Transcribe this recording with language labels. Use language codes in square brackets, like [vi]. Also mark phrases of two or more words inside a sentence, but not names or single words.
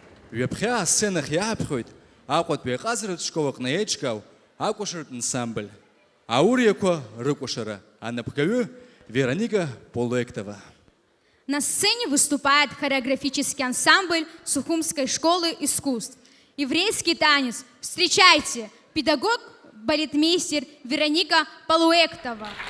[ab] Ҩаԥхьа асценахь иааԥхьоит Аҟәатәи аҟазаратә школ аҟны еиҿкаау акәашаратә ансамбль. Ауриақәа рыкәашара. Анапгаҩы Вероника Полуэктова. [ru] На сцене выступает хореографический ансамбль Сухумской школы искусств. Еврейский танец. Встречайте, педагог-балетмейстер Вероника Полуэктова.